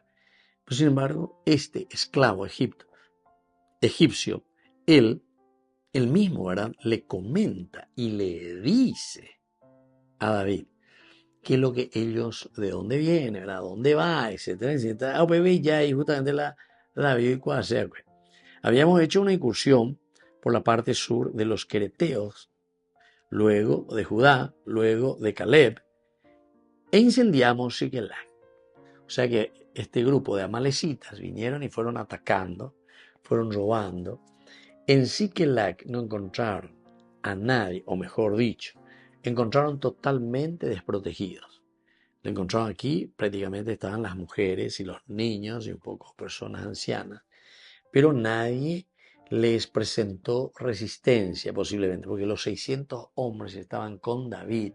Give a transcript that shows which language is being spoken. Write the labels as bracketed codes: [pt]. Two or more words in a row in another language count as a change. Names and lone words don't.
[es] Pues sin embargo, este esclavo egipcio, él mismo, ¿verdad?, le comenta y le dice a David qué es lo que ellos, de dónde viene, ¿verdad?, dónde va, etcétera, etcétera. Ya, y justamente la vio y habíamos hecho una incursión por la parte sur de los quereteos, luego de Judá, luego de Caleb, e incendiamos Siquelac. O sea que este grupo de amalecitas vinieron y fueron atacando, fueron robando. En Siquelac no encontraron a nadie, o mejor dicho, encontraron totalmente desprotegidos. Lo encontraron aquí, prácticamente estaban las mujeres y los niños y un poco personas ancianas, pero nadie les presentó resistencia posiblemente, porque los 600 hombres estaban con David.